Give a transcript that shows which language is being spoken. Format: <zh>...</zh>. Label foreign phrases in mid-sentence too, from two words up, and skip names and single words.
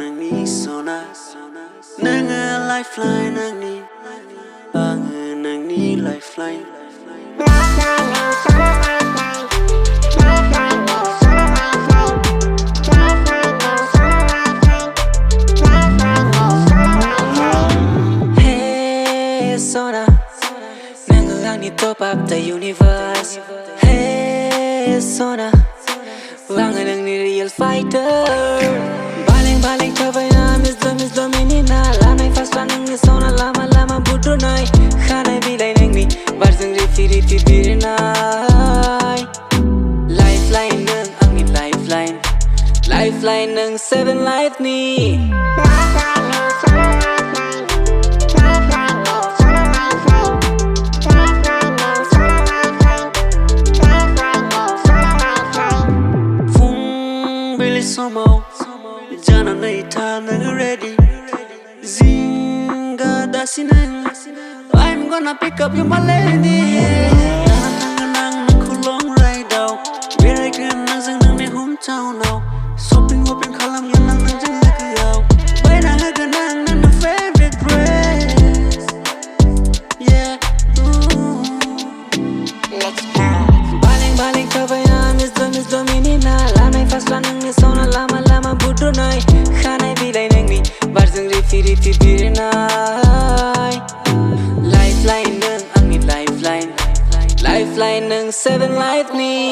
<brx>आंनि सना नोङो लाइफलाइन आंनि आङो नोंनि लाइफलाइन Hey Sona nोङो आंनि</brx> <en>top of the universe</en> <brx>Hey Sona आङो नोंनि</brx> <en>real fighter</en> <brx>Baling थाबायना मिज्ल मिनिना लानाय फास्रा नोंनि सना लामा लामा बुद्रुनाय खानाय बिलाइ नोंनि बारजों रिथि बिरनाय Lifeline नों आंनि lifeline नों</brx> <en>seven life-</en> <brx>नि समाव जानानै था नोङो ready जिंगा दासिनो I'm</brx> <en>gonna pick up you my lady</en> <brx>थांगोन आं नोंखौ</brx> <en>long ride-</en> <brx>आव बेरायगोन नोंजों नोंनि hometown-आव shopping खालामगोन आं नोंजों लोगोआव बायना होगोन आं नोंनो</brx> <en>favorite dress yeah Let's go</en> <brx>बालें थाबायना मिज्ल मिनिना लानाय फास्रा नोंनि सना लामा बुद्रुनाय खानाय बिलाइ नोंनि बारजों रिथि बिरनाय Lifeline नों आंनि lifeline नों</brx> <en>seven life-</en> <brx>नि</brx>